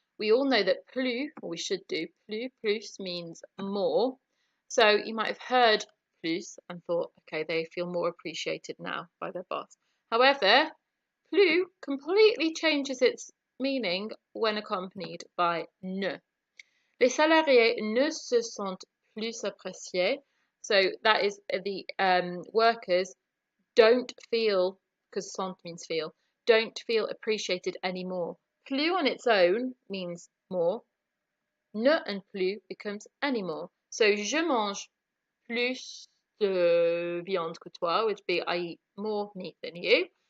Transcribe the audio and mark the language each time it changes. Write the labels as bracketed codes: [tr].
[en] We all know that plus, or we should do, plus means more. So you might have heard plus and thought, okay, they feel more appreciated now by their boss. However, plus completely changes its meaning when accompanied by ne. [fr] Les salariés ne se sentent plus appréciés. [en] So that is the workers don't feel, because sent means feel, don't feel appreciated anymore. Plus on its own means more. Ne and plus becomes any more. So [fr] je mange plus de viande que toi, [en] would be I eat more meat than you.